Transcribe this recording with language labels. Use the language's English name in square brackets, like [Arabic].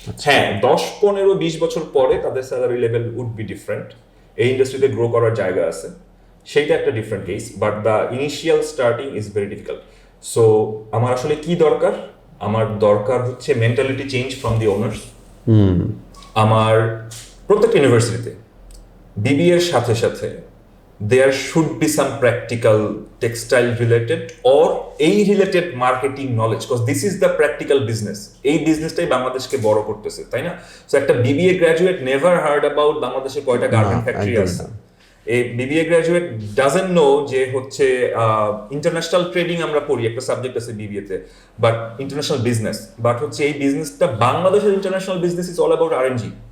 [Bangla] হ্যাঁ, 10, 15, 20 বছর পরে তাদের salary level [English] would be different, [Bangla] এই ইন্ডাস্ট্রিতে গ্রো করার জায়গা আছে, সেইটা একটা different case, [English] But the initial starting is very difficult. [Bangla] So আমার আসলে কি দরকার? আমার দরকার হচ্ছে [English] Mentality change from the owners. [Bangla] আমার প্রত্যেকটা ইউনিভার্সিটিতে বিবিএর সাথে সাথে [English] there should be some practical textile related or [Bangla] এই [English] related marketing knowledge, because this is the practical business. [Bangla] এই বিজনেসটাই বাংলাদেশকে বড় করতেছে, তাই না? সো একটা BBA graduate [English] never heard about [Bangla] বাংলাদেশে কয়টা গার্মেন্ট ফ্যাক্টরি আছে। এই বিবিএ গ্র্যাজুয়েট [English] doesn't know [Bangla] যে হচ্ছে ইন্টারন্যাশনাল ট্রেডিং আমরা পড়ি, একটা সাবজেক্ট আছে বিবিএতে, বাট ইন্টারন্যাশনাল বিজনেস, বাট হচ্ছে এই বিজনেসটা বাংলাদেশের international business [English] is all about [Bangla] RNG.